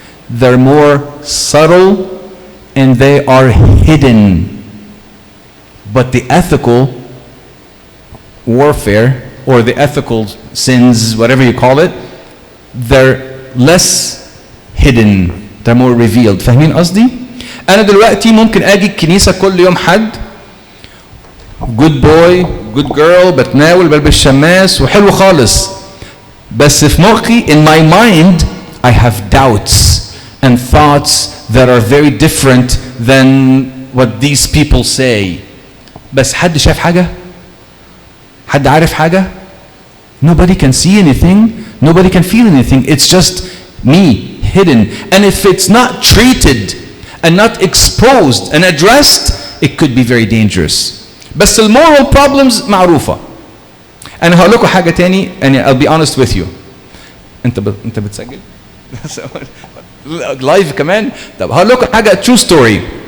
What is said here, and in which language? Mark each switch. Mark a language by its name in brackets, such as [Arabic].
[English] They're more subtle and they are hidden. But the ethical warfare or the ethical sins, whatever you call it, they're less hidden. They're more revealed. [Arabic] فاهمين قصدي؟ أنا دلوقتي ممكن أجي الكنيسة كل يوم حد [English] good boy, good girl، [Arabic] بتناول، بلبس شماس وحلو خالص. بس في مخي [English] in my mind I have doubts and thoughts that are very different than what these people say. [Arabic] بس حد شاف حاجة؟ حد عارف حاجة؟ [English] Nobody can see anything. Nobody can feel anything. It's just me, hidden. And if it's not treated and not exposed and addressed, it could be very dangerous. [Arabic] بس الموral problems معروفة. أنا هقول لكم حاجة تاني [English] and I'll be honest with you. [Arabic] أنت بتسجل؟ لايف كمان؟ طب هقول لكم حاجة [English] true story.